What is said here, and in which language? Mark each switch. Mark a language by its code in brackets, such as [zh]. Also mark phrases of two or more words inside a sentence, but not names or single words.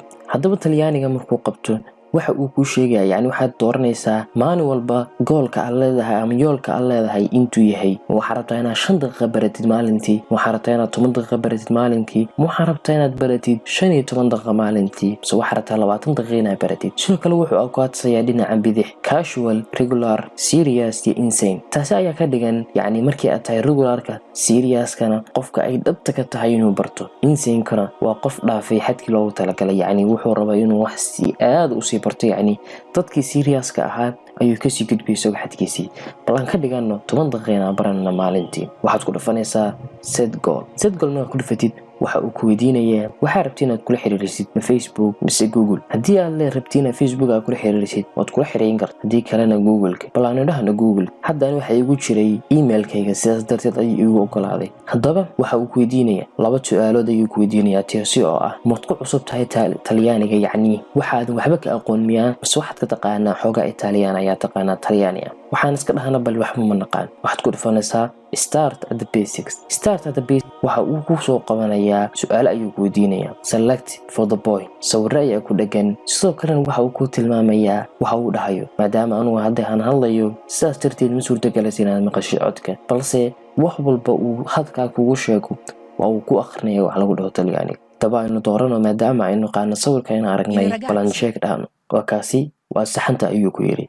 [so] haddaba Talyaaniga markuu qabto waxa uu ku sheegaya yacni waxaad dooranaysaa maalin walba goolka aad leedahay ama yoolka aad leedahay intuu yahay. waxaad rabtaa inaad 5 daqiiqo baratid maalintii, waxaad rabtaa inaad 10 daqiiqo baratid maalintii, waxaad rabtaa inaad baratid 15 daqiiqo maalintii, so waxaad rabtaa 20 daqiiqo inaad baratid. sidoo kale wuxuu ku adsayaa dhinaca bidix [en] casual, regular, serious [so] iyo [en] insane. [so] taasi ayaa ka dhigan yacni markii aad tahay regularka, seriouskana qofka ay dhabta ka tahay inuu barto, insane-kana waa qof dhaafay xadkii loogu talagalay, yacni wuxuu rabaa inuu wax si aad u barto. yacni dadkii seriouska ahaa ayuu kasii gudbayso xadkiisii. bal aan ka dhigano 10 daqiiqo barana maalintii. waxaad ku dhufanaysaa [en] set goal [so] markaad ku dhufatid waxa uu ku weydiinayaa waxaad rabtid inaad kula xiriirisid Facebook mise Google. haddii aad rabtid inaad Facebook aad kula xiriirisid waad kula xiriirin kartaa, haddii kalena Google-ka. bal aan idhahno Google. haddana waxa igu jiray email-kayga, sidaas darteed ayuu igu ogolaaday. haddaba waxa uu ku weydiinayaa 2 su'aalood ayuu ku weydiinayaa taasi oo ah maad ku cusub tahay Talyaaniga, yacni waxaad waxba ka aqoon miyaa mise waxaad ka taqaanaa xoogaa Italian ayaa taqaanaa Talyaaniga. waxaan iska dhahna bal waxba ma naqaan. waxaad ku dhufanaysaa [en] start at the basics. [so] waxa uu ku soo qabanayaa su'aalo ayuu ku weydiinayaa. [en] select for the boy, [so] sawirro ayaa ku dhagan. sidoo kalena waxa uu ku tilmaamayaa waxa uu dhahayo. maadaama anugu hadda aan hadlayo sidaas darteed ma suurtagelaysa inaad maqashid codka, balse wax walba uu hadkaa kugu sheego waa uu ku akhrinayo wax lagu dhaho Talyaaniga. haddaba aynu doorano maadaama aynu qaano sawirka inaan aragnay balan sheeg dhahno waa kaasi waa saxanta ayuu ku yiri.